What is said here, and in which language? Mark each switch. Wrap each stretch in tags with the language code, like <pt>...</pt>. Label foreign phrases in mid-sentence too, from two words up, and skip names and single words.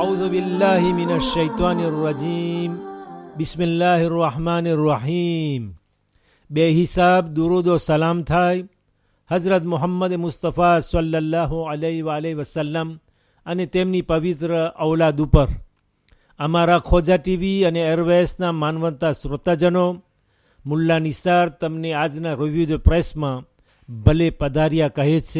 <ar>بالله من الشيطان الرجيم بسم الله الرحمن الرحيم.</ar> <ur>بے حساب درود و سلام</ur> <gu>થાય હઝરત મુહમ્મદ મુસ્તફા</gu> <ar>صلى الله عليه وسلم</ar> <gu>અને તેમની પવિત્ર ઔલાદ ઉપર। અમારા ખોજા ટીવી અને એરવેસના માનવંતા શ્રોતાજનો, મુલ્લા નિસાર તમને આજના</gu> <en>review the press</en> <gu>ભલે પધાર્યા કહે છે।</gu>